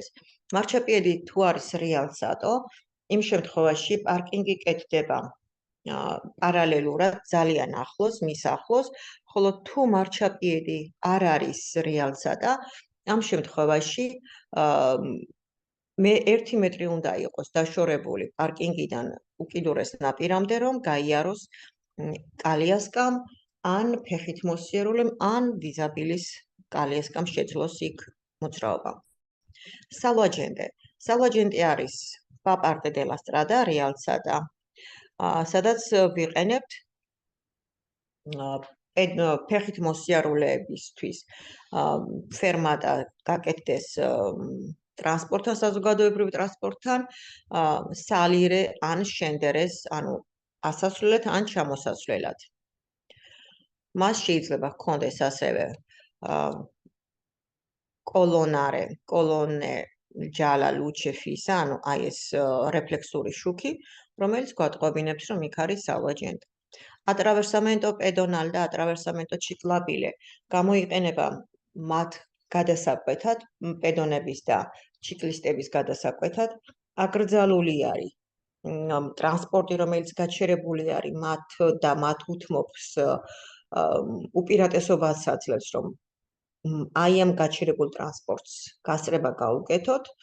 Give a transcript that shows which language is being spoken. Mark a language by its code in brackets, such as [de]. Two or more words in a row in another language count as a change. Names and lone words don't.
[ka] მარჩაპიედი თუ არის რეალსატო, იმ შემთხვევაში პარკინგი კეთდება პარალელურად ძალიან ახლოს, მის ახლოს, ხოლო თუ მარჩაპიედი არ არის რეალსატა, ამ შემთხვევაში მე 1 მეტრი უნდა იყოს დაშორებული პარკინგიდან უკიდურეს ნაპირამდე, რომ გაიაროს კალიასკამ ან ფეხით მოსიარულემ, ან დიზაბილის კალიასკამ შეძლოს იქ მოძრაობა. სალვაჯენტე არის [it] Parte della strada realzata, [ka] სადაც ვიყენებთ ფეხით მოსიარულეებისთვის ფერმატა გაკეთდეს ტრანსპორტთან, საზოგადოებრივ ტრანსპორტთან, სალირე ან შენდერეს, ანუ ასასვლელად ან ჩამოსასვლელად. მას შეიძლება ჰქონდეს ასევე [it] colonne gialla luce fissa, [ka] ანუ აი ეს რეფლექსური შუქი, რომელიც გვატყობინებს, რომ იქ არის სალვაჯენტე. [it] Attraversamento pedonale [ka] და [it] attraversamento ciclabile [ka] გამოიყენება მათ გადასაკვეთად, პედონების და ჩიკლისტების გადასაკვეთად. აკრძალული არის ტრანსპორტი, რომელიც გაჩერებული არის მათ და მათ უთმობს უპირატესობას აძლევს, რომ აი ამ გაჩერებულ ტრანსპორტს გასწრება გაუკეთოთ.